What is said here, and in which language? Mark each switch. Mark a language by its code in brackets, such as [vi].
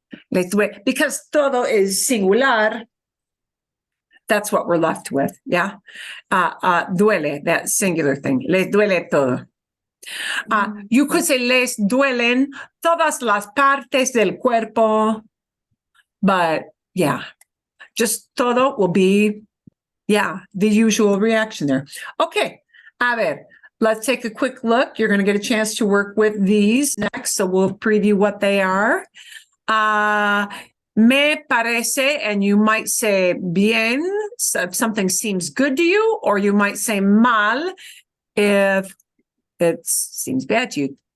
[es] Les duele, [en] because todo is singular, that's what we're left with, yeah? [es] Duele, [en] that singular thing, [es] les duele todo. [en] You could say [es] les duelen todas las partes del cuerpo. [en] But yeah, just todo will be, yeah, the usual reaction there. Okay, [es] a ver, [en] let's take a quick look. You're going to get a chance to work with these next, so we'll preview what they are. [es] Me parece, [en] and you might say bien, so if something seems good to you, or you might say mal if it seems bad to you.